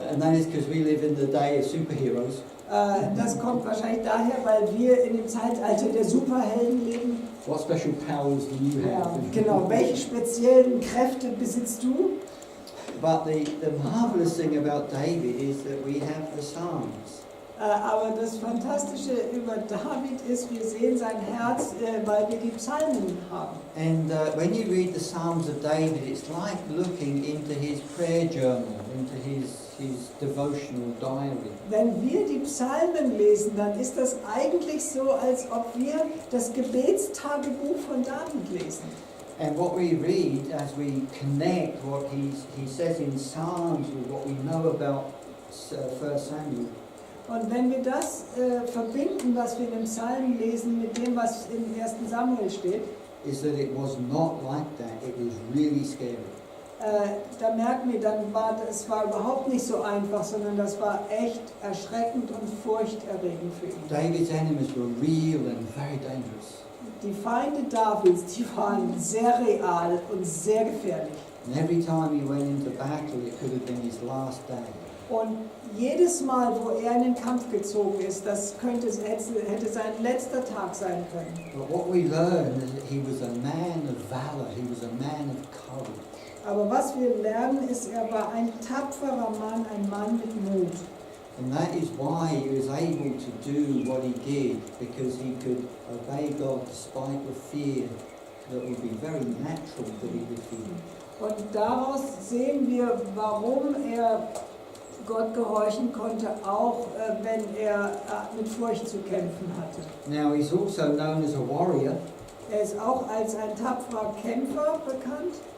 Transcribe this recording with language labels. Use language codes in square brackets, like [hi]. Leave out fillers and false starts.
[en] And that is because we live in the day of superheroes. [de] Das kommt wahrscheinlich daher, weil wir in dem Zeitalter der Superhelden leben. [en] What special powers do you [de] Ja, [en] have? [de] genau, welche speziellen Kräfte besitzt du? [en] But the marvelous thing about David is that we have the Psalms. [de] Aber das Fantastische über David ist, wir sehen sein Herz, weil wir die Psalmen haben. [en] And when you read the Psalms of David, it's like looking into his prayer journal, into his devotional diary. [de] Wenn wir die Psalmen lesen, dann ist das eigentlich so, als ob wir das Gebetstagebuch von David lesen. [en] And what we read as we connect what he says in Psalms with what we know about 1 Samuel, [de] Und wenn wir das verbinden, was wir in den Psalmen lesen, mit dem, was im 1. Samuel steht, [en] is that it was not like that. It was really scary. [de] da merken wir, dann es war überhaupt nicht so einfach, sondern das war echt erschreckend und furchterregend für ihn. [en] David's enemies were real and very dangerous. [de] Die Feinde Davids, die waren sehr real und sehr gefährlich. [en] And every time he went into battle, it could have been his last day. [de] Und jedes Mal, wo er in den Kampf gezogen ist, das hätte sein letzter Tag sein können. [en] But what we learn is that he was a man of valor. He was a man of courage. [de] Aber was wir lernen, ist, er war ein tapferer Mann, ein Mann mit Mut. [en] And that is why he was able to do what he did, because he could obey God despite the fear that would be very natural that he would feel. [de] Und daraus sehen wir, warum er Gott gehorchen konnte, auch wenn er mit Furcht zu kämpfen hatte. [en] Now he's also known as a warrior. [de] Er ist auch als ein tapferer Kämpfer bekannt.